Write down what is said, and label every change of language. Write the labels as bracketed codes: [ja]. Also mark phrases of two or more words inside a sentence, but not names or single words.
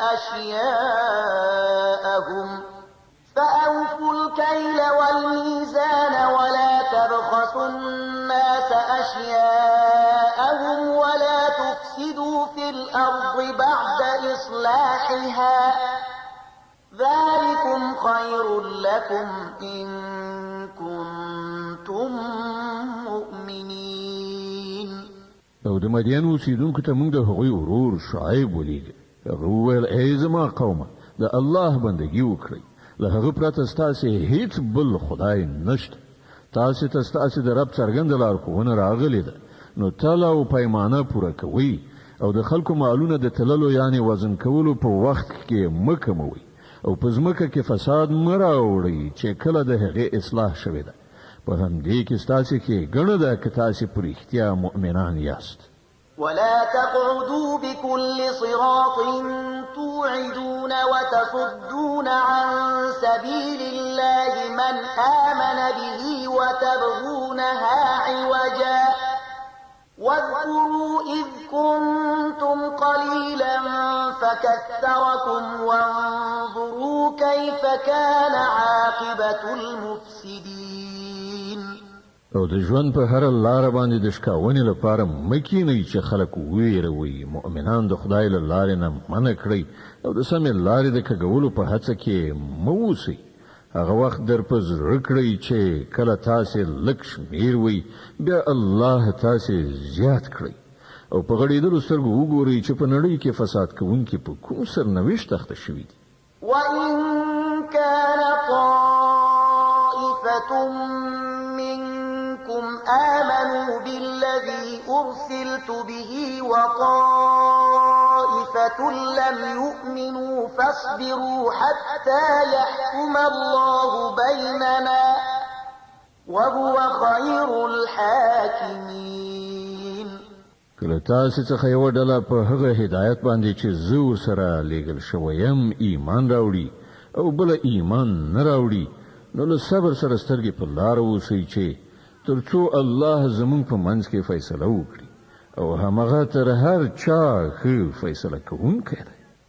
[ar] أشياءهم ولا تفسدوا في الأرض بعد إصلاحها ذلكم خير لكم إن كنتم مؤمنين. [ps] او د مدین اوسیدونکو ته موږ د هغوی ورور شعیب ولیږه. هغه وویل ای زما قومه د الله بندګي وکړئ. له هغه پرته ستاسې هیڅ بل خدای نشته. تاسې ته ستاسې د رب څرګنده لارښوونه راغلې ده. نو تله او پیمانه پوره کوئ او د خلکو مالونه د تللو یعنی وزن کولو په وخت کې مه کموئ او په ځمکه کې فساد مه راوړئ چې کله د هغې اصلاح شوې ده. په همدې کې ستاسې ښېګڼه ده که تاسې په رښتیا مؤمنان یاست. [ar] ولا تقعدوا بكل صراط توعدون وتصدون عن سبيل الله من آمن به وتبغونها عوجا واذكروا إذ كنتم قليلا فكثركم وانظروا كيف كان عاقبة المفسدين. [ps] او د ژوند په هر لار باندې د شکاونې لپاره مکینئ چې خلک ویروي. مؤمنان د خدای له لارې نه منع کړئ او د سمې لارې د کږولو په هڅه کې مه اوسئ. هغه وخت در په زړه کړئ چې کله تاسې لږ شمېر وئ بیا الله تاسې زیات کړئ او په غړېدلو سترګو وګورئ چې په نړۍ کې فساد کوونکي په کوم سرنوشت اخته شوي دي. [ar] وإن كان طائفة منكم آمنوا بالذي أرسلت به وطائفة لم يؤمنوا فاصبروا حتى يحكم الله بيننا وهو خير الحاكمين. [ps] کله تاسې څخه یوه ډله په هغه هدایت باندې چې زه ورسره لېږل شوی یم ایمان راوړي او بله ایمان نه راوړي نو له صبر سره سترګې په لاره اوسئ چې تر څو الله زموږ په منځ کې فیصله وکړي او همغه تر هر چا ښه فیصله کوونکی دی.